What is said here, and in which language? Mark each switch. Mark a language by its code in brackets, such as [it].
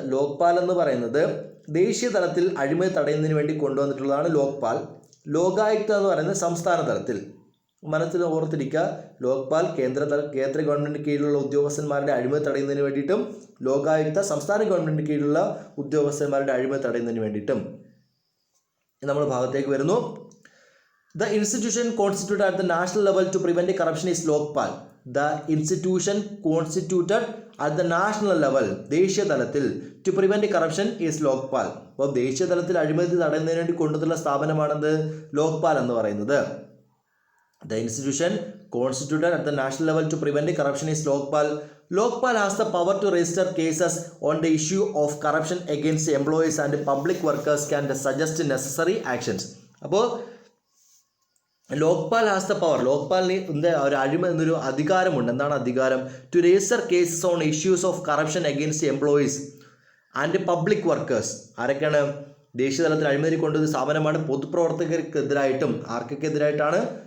[ml] ലോക്പാൽ എന്ന് പറയുന്നത് ദേശീയ തലത്തിൽ അഴിമതി തടയുന്നതിന് വേണ്ടി കൊണ്ടുവന്നിട്ടുള്ളതാണ് ലോക്പാൽ. ലോകായുക്ത എന്ന് പറയുന്നത് സംസ്ഥാന തലത്തിൽ. മനസ്സിൽ ഓർത്തിരിക്കുക, ലോക്പാൽ കേന്ദ്ര ഗവൺമെൻറ് കീഴിലുള്ള ഉദ്യോഗസ്ഥന്മാരുടെ അഴിമതി തടയുന്നതിന് വേണ്ടിയിട്ടും ലോകായുക്ത സംസ്ഥാന ഗവൺമെൻറ് കീഴിലുള്ള ഉദ്യോഗസ്ഥന്മാരുടെ അഴിമതി തടയുന്നതിന് വേണ്ടിയിട്ടും. നമ്മൾ ഭാഗത്തേക്ക് വരുന്നു. [en] The institution constituted at the national level to prevent corruption is Lokpal. The institution constituted at the national level, [ml] ദേശീയ തലത്തിൽ, [en] to prevent corruption is Lokpal. [ml] അപ്പോൾ ദേശീയ തലത്തിൽ അഴിമതി തടയുന്നതിന് വേണ്ടി കൊണ്ടുവന്ന സ്ഥാപനമാണെന്ത്? ലോക്പാൽ എന്ന് പറയുന്നത്. [en] The institution constituted at the national level to prevent corruption is Lokpal. Lokpal has the power to register cases on the issue of corruption against employees and public workers can suggest necessary actions. [ml] അപ്പോൾ Lokpal [en] has the power, [ml] ലോക്പാലിന് ഒരു എന്നൊരു അധികാരമുണ്ട്. എന്താണ് അധികാരം? [en] To register cases on issues of corruption against employees and public workers. [ml] ആരൊക്കെയാണ്? ദേശീയ തലത്തിൽ അഴിമതി കൊണ്ടുവന്ന സ്ഥാപനമാണ്. പൊതുപ്രവർത്തകർക്കെതിരായിട്ടും. ആർക്കൊക്കെ എതിരായിട്ടാണ്?